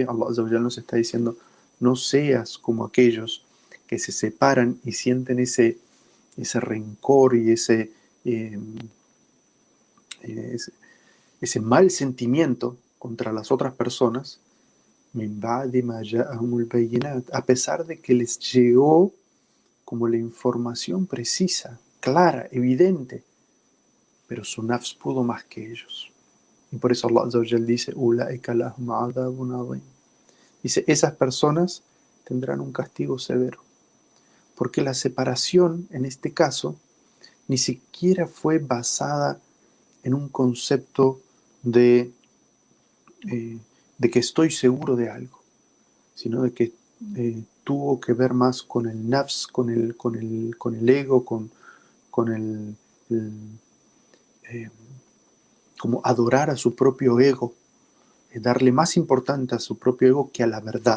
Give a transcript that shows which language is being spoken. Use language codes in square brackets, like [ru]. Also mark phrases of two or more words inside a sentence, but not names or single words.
[ar] الله عز وجل [es] nos está diciendo, no seas como aquellos que se separan y sienten ese rencor y ese mal sentimiento contra las otras personas, a pesar de que les llegó como la información precisa, clara, evidente, pero su nafs pudo más que ellos. Y por eso [ar] الله عز وجل [es] dice, [ar] "أولئك لهم عذاب عظيم". [es] Dice, esas personas tendrán un castigo severo. Porque la separación, en este caso, ni siquiera fue basada en un concepto de que estoy seguro de algo, sino de que tuvo que ver más con el nafs, con el ego, con como adorar a su propio ego, darle más importancia a su propio ego que a la verdad.